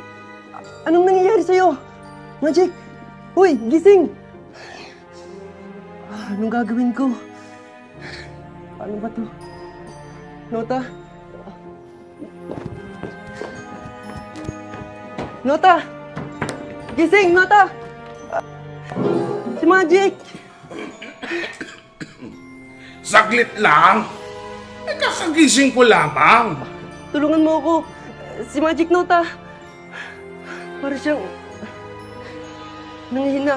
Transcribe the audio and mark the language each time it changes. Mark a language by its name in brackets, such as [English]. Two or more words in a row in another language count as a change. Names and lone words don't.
[Filipino] Anong nangyayari sa'yo? Magic! Uy, gising! Anong gagawin ko? Paano ba to? Nota? Nota! Gising! Nota! Si Magic! Saglit lang. Kakagising ko lamang. Tulungan mo ako. Si Magic, Nota. Para siyang nanghihina.